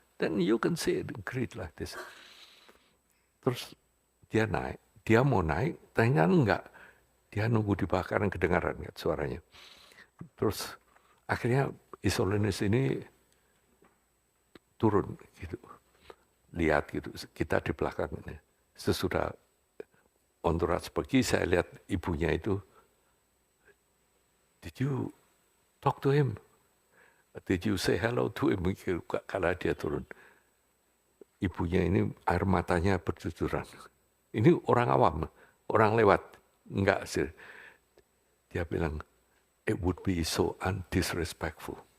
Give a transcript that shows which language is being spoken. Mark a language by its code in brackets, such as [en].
[en] Then you can see it, great like this. [id] Terus dia mau naik, ternyata enggak. Dia nunggu di bawah karena kedengaran kan suaranya. Terus akhirnya His Holiness ini turun gitu. Lihat gitu, kita di belakangnya. Sesudah entourage pergi, saya lihat ibunya itu, [en] did you talk to him? Did you say hello to him? [id] Kalau dia turun. Ibunya ini air matanya bercucuran. Ini orang awam, orang lewat. Enggak sih. [en] Dia bilang, it would be so undisrespectful.